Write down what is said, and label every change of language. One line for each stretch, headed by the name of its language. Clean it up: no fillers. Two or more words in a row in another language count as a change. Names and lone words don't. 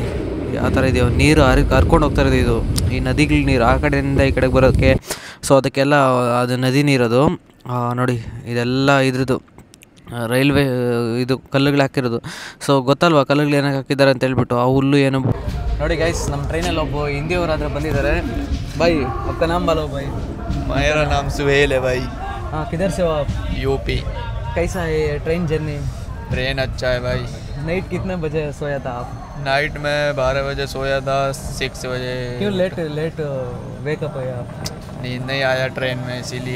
Kannada: ಆ ಥರ ಇದೆಯೋ ನೀರು ಹರ್ಕೊಂಡು ಹೋಗ್ತಾ ಇರೋದು ಇದು ಈ ನದಿಗಳ ನೀರು ಆ ಕಡೆಯಿಂದ ಈ ಕಡೆಗೆ ಬರೋಕ್ಕೆ ಸೊ ಅದಕ್ಕೆಲ್ಲ ಅದು ನದಿ ನೀರದು ನೋಡಿ ಇದೆಲ್ಲ ಇದ್ರದ್ದು ರೈಲ್ವೆ ಇದು ಕಲ್ಲುಗಳು ಹಾಕಿರೋದು ಸೊ ಗೊತ್ತಲ್ವ ಕಲ್ಲುಗಳು ಏನಕ್ಕೆ ಹಾಕಿದ್ದಾರೆ ಅಂತ ಹೇಳ್ಬಿಟ್ಟು ಆ ಹುಲ್ಲು ಏನು ನೋಡಿ ಗೈಸ್ ನಮ್ಮ ಟ್ರೈನಲ್ಲಿ ಒಬ್ಬ ಹಿಂದಿಯವರಾದರೆ ಬಂದಿದ್ದಾರೆ
Hindi: भाई आप नाम बोलो भाई मेरा नाम सुहेल है भाई। हाँ किधर से हो आप? यूपी। कैसा है ट्रेन जर्नी? ट्रेन अच्छा है भाई। नाइट कितने बजे सोया था आप? नाइट में 12 बजे सोया था, 6 बजे। क्यों
English: late wakeup
Hindi: है आप? नींद नहीं आया ट्रेन में इसीलिए।